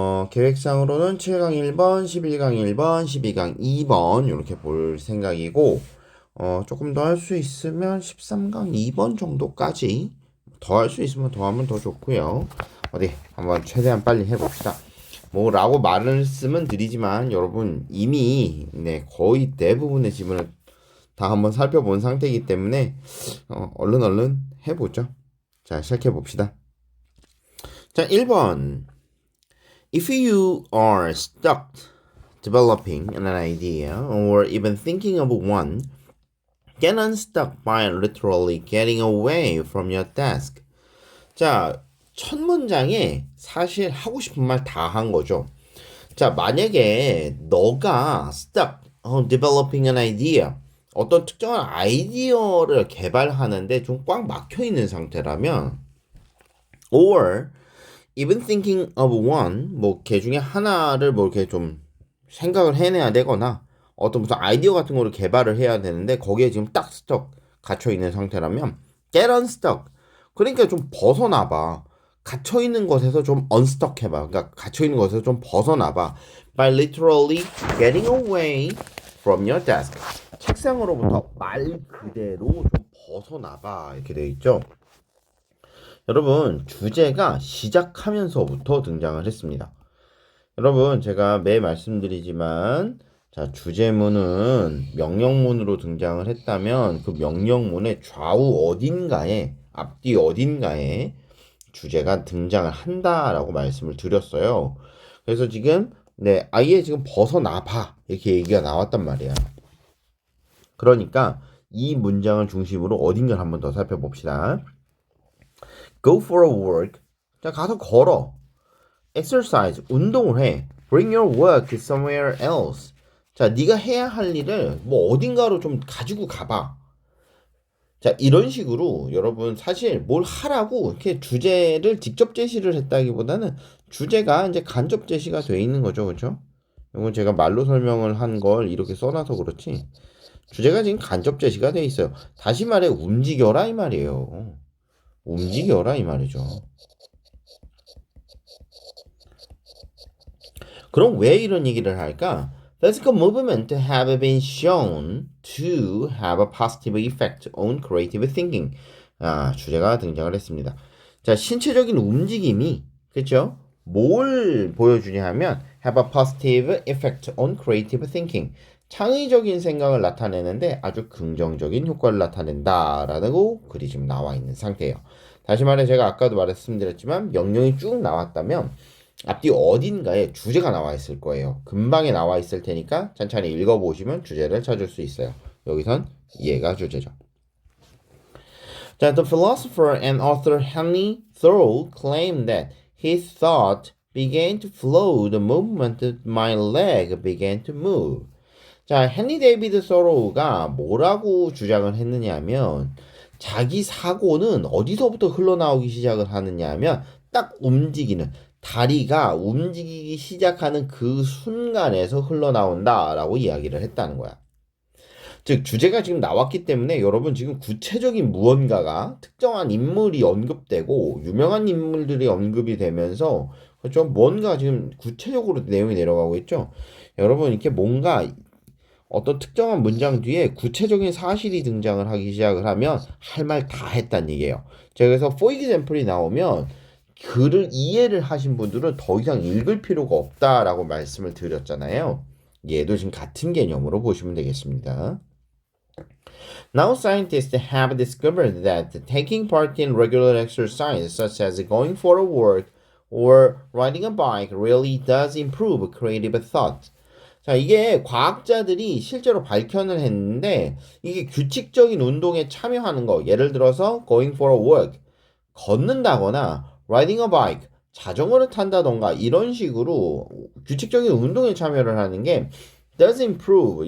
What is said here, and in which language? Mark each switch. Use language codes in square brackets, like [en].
[ko] 계획상으로는 7강 1번, 11강 1번, 12강 2번 이렇게 볼 생각이고, 조금 더 할 수 있으면 13강 2번 정도까지 더 할 수 있으면 더 하면 더 좋고요. 어디 한번 최대한 빨리 해봅시다. 뭐라고 말씀은 드리지만 여러분 이미 거의 대부분의 지문을 다 한번 살펴본 상태이기 때문에 얼른 해보죠. 자, 시작해 봅시다. 자, 1번. [en] If you are stuck developing an idea or even thinking of one, get unstuck by literally getting away from your desk. [ko] 자, 첫 문장에 사실 하고 싶은 말 다 한 거죠. 자, 만약에 너가 [en] stuck, developing an idea, [ko] 어떤 특정한 아이디어를 개발하는데 좀 꽉 막혀 있는 상태라면, [en] or even thinking of one, [ko] 뭐 걔 중에 하나를 뭐 이렇게 좀 생각을 해내야 되거나 어떤 무슨 아이디어 같은 거를 개발을 해야 되는데 거기에 지금 딱 스톡 갇혀 있는 상태라면 [en] get unstuck. [ko] 그러니까 좀 벗어나봐. 갇혀 있는 것에서 좀 unstuck 해봐. 그러니까 갇혀 있는 것에서 좀 벗어나봐. [en] By literally getting away from your desk. [ko] 책상으로부터 말 그대로 좀 벗어나봐. 이렇게 되어 있죠. 여러분, 주제가 시작하면서부터 등장을 했습니다. 여러분, 제가 매일 말씀드리지만, 자, 주제문은 명령문으로 등장을 했다면 그 명령문의 좌우 어딘가에, 앞뒤 어딘가에 주제가 등장을 한다라고 말씀을 드렸어요. 그래서 지금, 아예 지금 벗어나봐. 이렇게 얘기가 나왔단 말이야. 그러니까 이 문장을 중심으로 어딘가를 한번 더 살펴봅시다. [en] Go for a walk. [ko] 자, 가서 걸어. Exercise. 운동을 해. [en] Bring your work somewhere else. [ko] 자, 네가 해야 할 일을 뭐 어딘가로 좀 가지고 가봐. 자, 이런 식으로 여러분 사실 뭘 하라고 이렇게 주제를 직접 제시를 했다기보다는 주제가 이제 간접 제시가 돼 있는 거죠. 그렇죠? 이건 제가 말로 설명을 한 걸 이렇게 써놔서 그렇지. 주제가 지금 간접 제시가 돼 있어요. 다시 말해 움직여라 이 말이에요. 움직여라 이 말이죠. 그럼 왜 이런 얘기를 할까? [en] Physical movement have been shown to have a positive effect on creative thinking. [ko] 주제가 등장을 했습니다. 자, 신체적인 움직임이, 그렇죠? 뭘 보여주냐 하면 [en] have a positive effect on creative thinking. [ko] 창의적인 생각을 나타내는데 아주 긍정적인 효과를 나타낸다라고 글이 지금 나와 있는 상태예요. 다시 말해 제가 아까도 말씀드렸지만 명령이 쭉 나왔다면 앞뒤 어딘가에 주제가 나와 있을 거예요. 금방에 나와 있을 테니까 천천히 읽어보시면 주제를 찾을 수 있어요. 여기선 얘가 주제죠. [en] 자, the philosopher and author Henry Thoreau claimed that his thought began to flow the moment that my leg began to move. [ko] 자, 헨리 데이비드 서로우가 뭐라고 주장을 했느냐면 자기 사고는 어디서부터 흘러나오기 시작을 하느냐 하면 딱 움직이는 다리가 움직이기 시작하는 그 순간에서 흘러나온다라고 이야기를 했다는 거야. 즉 주제가 지금 나왔기 때문에 여러분 지금 구체적인 무언가가 특정한 인물이 언급되고 유명한 인물들이 언급이 되면서 그렇죠? 뭔가 지금 구체적으로 내용이 내려가고 있죠. 여러분 이렇게 뭔가 어떤 특정한 문장 뒤에 구체적인 사실이 등장을 하기 시작을 하면 할 말 다 했단 얘기예요. 제가 그래서 for example이 나오면 글을 이해를 하신 분들은 더 이상 읽을 필요가 없다라고 말씀을 드렸잖아요. 얘도 지금 같은 개념으로 보시면 되겠습니다. [en] Now scientists have discovered that taking part in regular exercise such as going for a walk or riding a bike really does improve creative thought. [ko] 자, 이게 과학자들이 실제로 밝혀는 했는데 이게 규칙적인 운동에 참여하는 거, 예를 들어서 [en] going for a walk, [ko] 걷는다거나 [en] riding a bike, [ko] 자전거를 탄다던가 이런 식으로 규칙적인 운동에 참여를 하는 게 [en] does improve.